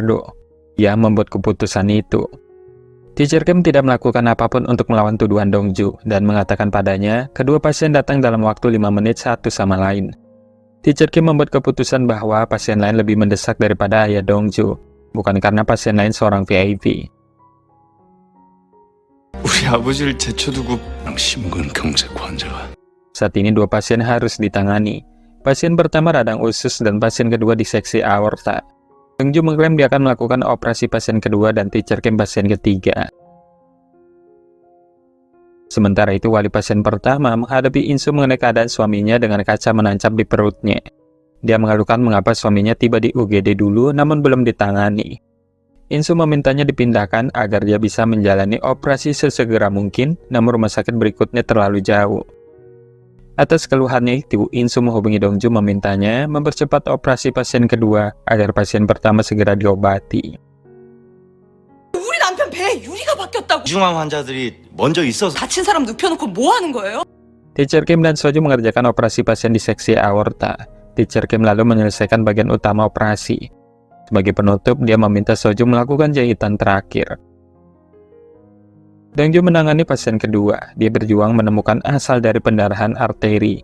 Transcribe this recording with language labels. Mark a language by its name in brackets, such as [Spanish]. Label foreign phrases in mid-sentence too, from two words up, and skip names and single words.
[Indonesian] Do, yang membuat keputusan itu. Teacher Kim tidak melakukan apapun untuk melawan tuduhan Dongju, dan mengatakan padanya, kedua pasien datang dalam waktu 5 menit satu sama lain. Teacher Kim membuat keputusan bahwa pasien lain lebih mendesak daripada ayah Dongju, bukan karena pasien lain seorang VIP. [Korean] 우리 아버지를 제쳐두고 심근경색 환자가. [Indonesian] Saat ini dua pasien harus ditangani. Pasien pertama radang usus dan pasien kedua diseksi aorta. Dongju mengklaim dia akan melakukan operasi pasien kedua dan Teacher Kim pasien ketiga. Sementara itu, wali pasien pertama menghadapi Insu mengenai keadaan suaminya dengan kaca menancap di perutnya. Dia mengeluhkan mengapa suaminya tiba di UGD dulu namun belum ditangani. Insu memintanya dipindahkan agar dia bisa menjalani operasi sesegera mungkin, namun rumah sakit berikutnya terlalu jauh. Atas keluhannya itu, Insu menghubungi Dongju memintanya mempercepat operasi pasien kedua agar pasien pertama segera diobati. [Korean] 우리 남편 배에 유리가 박혔다고. 중암 환자들이 먼저 있어서 다친 사람 눕혀놓고 뭐 하는 거예요? [Indonesian] Teacher Kim dan Soju mengerjakan operasi pasien di seksi aorta. Teacher Kim lalu menyelesaikan bagian utama operasi. Sebagai penutup, dia meminta Soju melakukan jahitan terakhir. Dongju menangani pasien kedua. Dia berjuang menemukan asal dari pendarahan arteri.